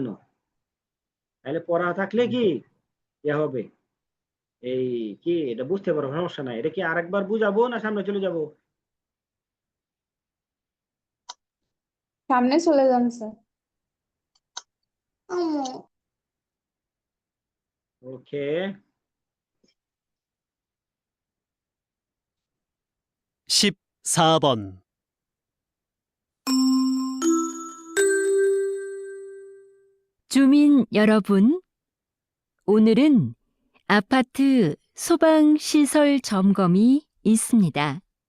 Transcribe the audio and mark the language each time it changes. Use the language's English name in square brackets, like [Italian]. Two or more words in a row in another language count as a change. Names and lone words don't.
[Bangla] তাহলে পড়া থাকলে কি হবে, এই কি এটা বুঝতে পারো, সমস্যা নাই। এটা কি আরেকবার বুঝাবো না সামনে চলে যাব? সামনে চলে যান স্যার। ওকে, [Korean] 14번. 주민 여러분, 오늘은 아파트 소방시설 점검이 있습니다.